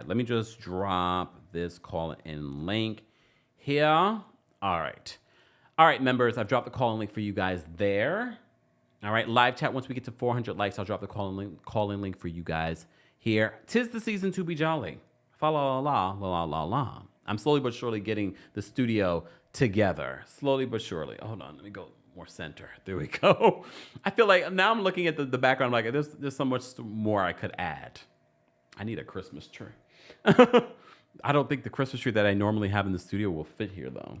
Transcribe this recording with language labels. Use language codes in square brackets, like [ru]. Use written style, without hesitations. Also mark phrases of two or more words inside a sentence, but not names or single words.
[en] Let me just drop this call in link here. All right, members, I've dropped the call in link for you guys there. All right, live chat. Once we get to 400 likes, I'll drop the call in link for you guys here. 'Tis the season to be jolly. Fa la la la la la. I'm slowly but surely getting the studio together. Slowly but surely. Hold on, let me go more center. There we go. I feel like now I'm looking at the background. I'm like, there's so much more I could add. I need a Christmas tree. I don't think the Christmas tree that I normally have in the studio will fit here, though.